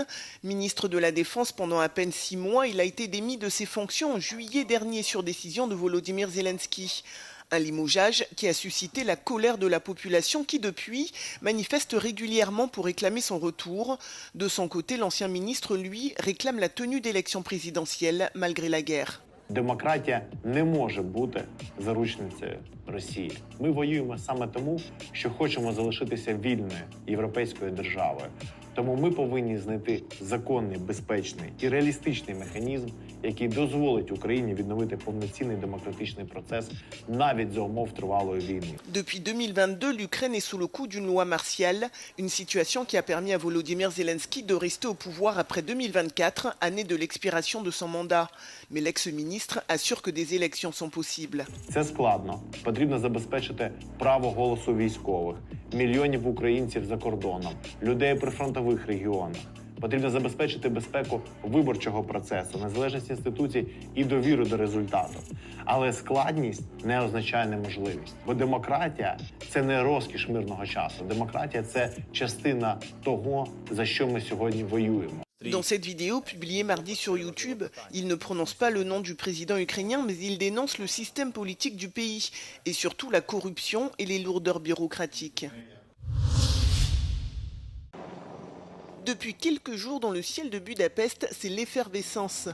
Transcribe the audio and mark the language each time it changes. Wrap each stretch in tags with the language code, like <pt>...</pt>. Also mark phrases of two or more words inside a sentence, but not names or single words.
<fr>Ministre de la Défense pendant à peine 6 mois, il a été démis de ses fonctions en juillet dernier sur décision de Volodymyr Zelensky. Un limogeage qui a suscité la colère de la population qui, depuis, manifeste régulièrement pour réclamer son retour. De son côté, l'ancien ministre, lui, réclame la tenue d'élections présidentielles malgré la guerre.</fr> <uk>Демократія не може бути заручницею Росії. Ми воюємо саме тому, що хочемо залишитися вільною європейською державою. Тому ми повинні знайти законний, безпечний і реалістичний механізм, який дозволить Україні відновити повноцінний демократичний процес навіть за умов тривалої війни.</uk> <fr>Depuis 2022, l'Ukraine est sous le coup d'une loi martiale, une situation qui a permis à Volodymyr Zelensky de rester au pouvoir après 2024, année de l'expiration de son mandat. Mais l'ex-ministre assure que des élections sont possibles.</fr> <uk>Це складно. Потрібно забезпечити право голосу військових, мільйонів українців за кордоном, людей у прифронтових регіонах. Потрібно забезпечити безпеку виборчого процесу, незалежність інституцій і довіру до результату. Але складність не означає неможливість. Бо демократія – це не розкіш мирного часу. Демократія – це частина того, за що ми сьогодні воюємо.</uk> <fr>Dans cette vidéo publiée mardi sur YouTube, il ne prononce pas le nom du président ukrainien, mais il dénonce le système politique du pays et surtout la corruption et les lourdeurs bureaucratiques. Depuis quelques jours, dans le ciel de Budapest, c'est l'effervescence.</fr>